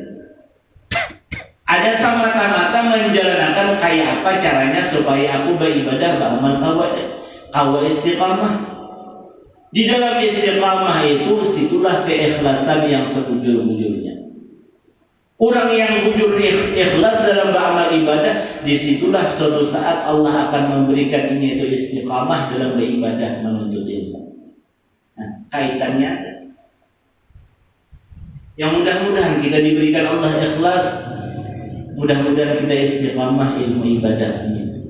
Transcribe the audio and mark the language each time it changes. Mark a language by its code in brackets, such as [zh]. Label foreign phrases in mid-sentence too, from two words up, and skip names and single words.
[id] Ada semata-mata menjalankan kayak apa caranya supaya aku beribadah beramal kawa istiqamah. Di dalam istiqamah itu, situlah keikhlasan yang sebujur-bujurnya. Orang yang bujur ikhlas dalam beramal ibadah, disitulah suatu saat Allah akan memberikan ini itu istiqamah dalam beribadah menuntut ilmu. Nah, kaitannya ada. Yang mudah-mudahan kita diberikan Allah ikhlas, mudah-mudahan kita istiqamah ilmu ibadah ini.